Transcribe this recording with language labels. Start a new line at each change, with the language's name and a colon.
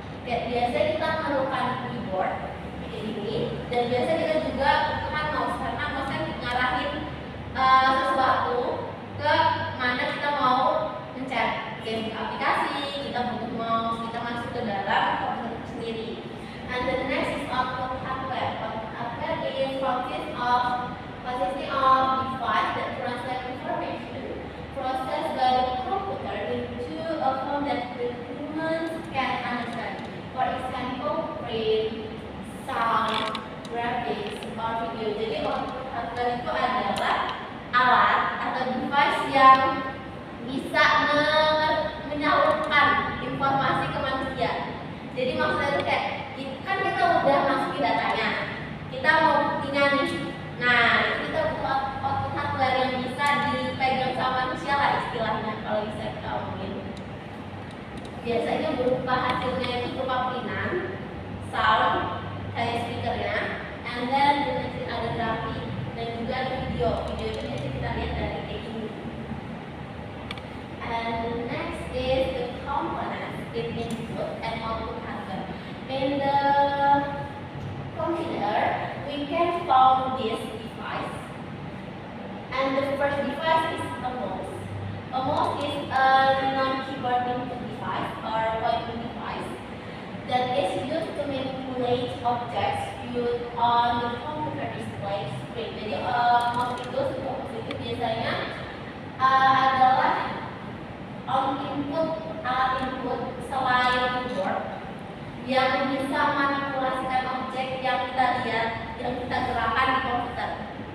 Indonesian: Kayak biasa kita memerlukan keyboard kayak ini, dan biasa kita juga butuhkan mouse karena mouse kan ngarahin sesuatu ke mana kita mau mencet game aplikasi, kita butuh mouse, kita masuk ke dalam komputer itu sendiri.
English: And the next is output hardware. Output hardware is consisting of device that translate information processed by the computer into a form that the humans can understand. For example, print, sound, graphics, or video.
Indonesian: Jadi output hardware itu adalah alat atau device yang bisa menyalurkan informasi ke manusia. Jadi maksudnya itu kayak kan kita udah masukin datanya, kita mau buktinya nih. Nah, kita butuh output hardware yang bisa dipegang sama manusia lah istilahnya kalau bisa kita omongin. Biasanya berupa hasilnya itu berupa printan, sound, kayak speakernya,
English: and then
Indonesian: ada grafik dan juga ada video. Video itu biasanya kita lihat dari kayak gini.
English: And the next is the components in input and output hardware. In the computer, we can found this device, and the first device is a mouse. A mouse is a non-keyboard input device or pointing device that is used to manipulate objects viewed on the computer display screen.
Indonesian: Jadi mouse itu biasanya adalah alat input selain keyboard yang bisa manipulasikan objek yang kita lihat, yang kita gerakkan di komputer.